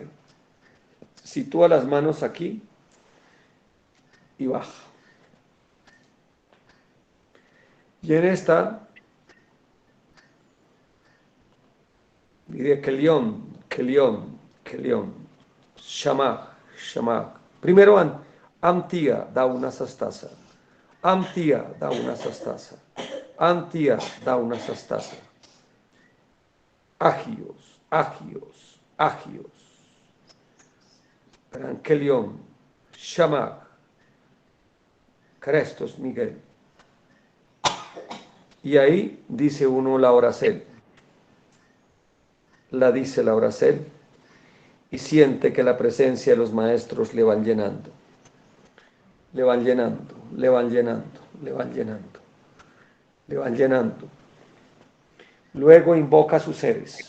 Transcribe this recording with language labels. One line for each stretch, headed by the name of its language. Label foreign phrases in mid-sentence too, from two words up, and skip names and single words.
Spanish: Sitúa las manos aquí y baja. Y en esta, diré Kelión, Shamak. Primero Amtia da una sastasa. Amtia da una sastasa. Amtia da una sastasa. Agios. Kelión, Shamak. Crestos Miguel. Y ahí dice uno la oracel. La dice la oracel y siente que la presencia de los maestros le van llenando. Le van llenando. Luego invoca a sus seres.